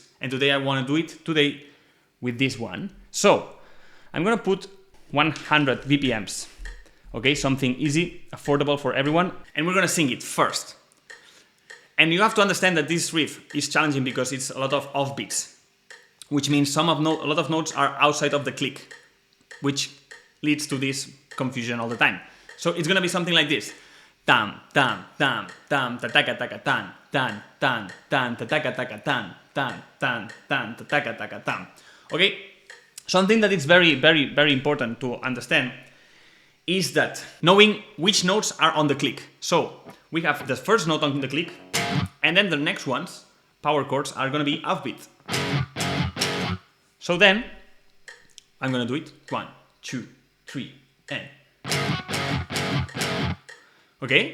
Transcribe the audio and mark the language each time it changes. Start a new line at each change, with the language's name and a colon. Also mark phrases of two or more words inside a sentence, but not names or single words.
English: And today I want to do it with this one. So I'm gonna put 100 BPMs, okay, something easy, affordable for everyone, and we're gonna sing it first. And you have to understand that this riff is challenging because it's a lot of offbeats, which means a lot of notes are outside of the click, which leads to this confusion all the time. So it's gonna be something like this: tam tam tam tam ta taka taka tan tan tan tan ta taka taka tan tan tan tan ta taka taka tam. Okay. Something that is very important to understand is that knowing which notes are on the click. So we have the first note on the click, and then the next ones, power chords, are going to be offbeat. So then I'm going to do it 1, 2, 3, and okay.